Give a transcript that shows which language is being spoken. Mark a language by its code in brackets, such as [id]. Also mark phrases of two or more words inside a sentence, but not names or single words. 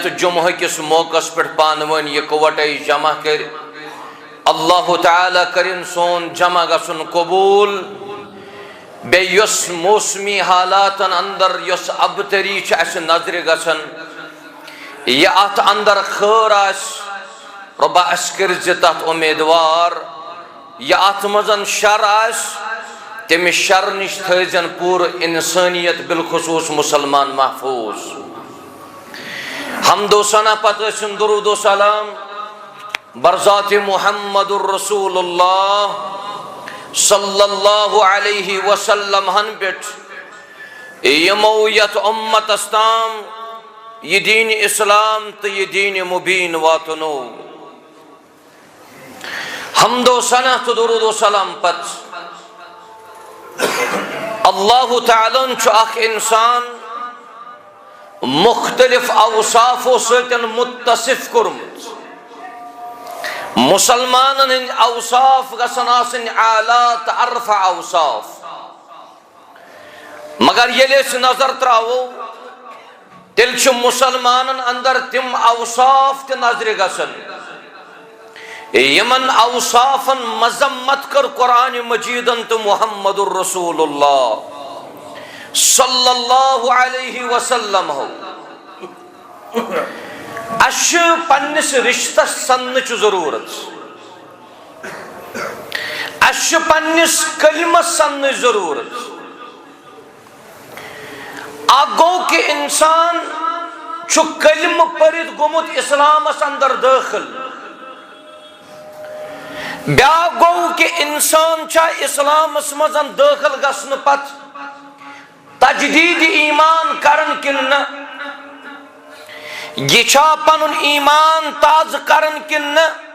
[ks] جمعہ کِس موقعس پٮ۪ٹھ پانہٕ ؤنۍ یِکوٹے جمع کٔرۍ، اللہ تعالیٰ کٔرِن سون جمع گژھُن قبوٗل، بیٚیہِ یۄس موسمی حالاتن اندر یۄس ابتری چھِ اسہِ نظرِ گژھان، یہِ اتھ اندر خٲر آسہِ رۄبا اسہِ کٔرزِ تتھ اُمیدوار، یہِ اتھ منٛز شر آسہِ تمہِ شر نِش تھٲیزن پوٗرٕ انسٲنیت بالخصوٗص مُسلمان محفوظ۔ حمد و ثنا پتہٕ ٲسِن درود و سلام برذات [ar] محمد الرسول اللہ صلی اللہ علیہ وسلم [ks] ہن پٮ۪ٹھ یِمو یتھ اُمتس تام یہ دین اسلام تو یہ دین مبین واتنو۔ حمد و ثنا تو درود و سلام پت اللہ تعالیٰ چھُ اکھ انسان مختلف اوصافو سۭتۍ متصف کوٚرمُت، مسلمانن ہٕنٛدۍ اوصاف گژھن آسٕنۍ اعلیٰ تہٕ ارفع اوصاف، مگر ییٚلہِ أسۍ نظر تراوو تیٚلہِ چھِ مسلمانن اندر تِم اوصاف تہِ نظرِ گژھان یِمن اوصافن مذمت کٔر قرآنِ مجیدن تہٕ [ar] محمد الرسول اللہ صلی اللہ علیہ وسلم [ks] ہو۔ اسہِ چھِ پننِس رشتس سننٕچ ضروٗرت، اسہِ چھِ پننِس کلمس سننٕچ ضروٗرت۔ اکھ گوٚو کہ انسان چھُ کلمہٕ پٔرِتھ گوٚمُت اسلامس اندر دٲخل، بیاکھ گوٚو کہ انسان چھا اسلامس منٛز دٲخل گژھنہٕ پتہٕ تجدید ایمان کرن کِنہٕ نہ، یہ چھا پنُن ایمان تازٕ کرن کِنہٕ نہ۔